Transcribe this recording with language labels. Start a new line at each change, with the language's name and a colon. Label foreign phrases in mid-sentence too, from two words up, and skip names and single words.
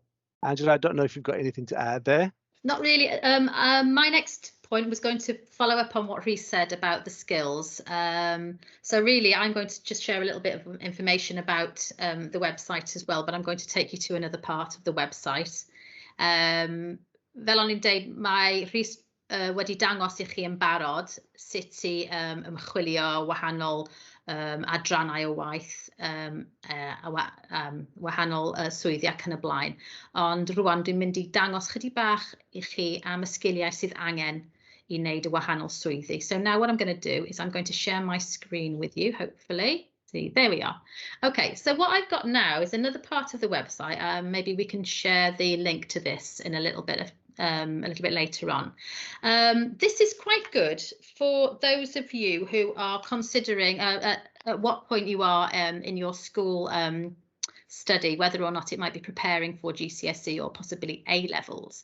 English: Angela, I don't know if you've got anything to add there. Not really. My next point was going to follow up on what Rhys said about the skills. So really, I'm going to just share a little bit of information about the website as well, but I'm going to take you to another part of the website.
Welsh: Fel o'n i'n deud, mae Rhys wedi dangos I chi yn barod sut I ymchwilio wahanol adrannau o waith, wahanol swyddi ac yn y blaen. Ond rwan dwi'n mynd I dangos chydig bach I chi am y sgiliau sydd angen I wneud y wahanol swyddi.
English: So now what I'm going to do is I'm going to share my screen with you, hopefully. See, there we are. Okay, so what I've got now is another part of the website. Maybe we can share the link to this in a little bit later on. This is quite good for those of you who are considering at what point you are in your school study, whether or not it might be preparing for GCSE or possibly A-levels.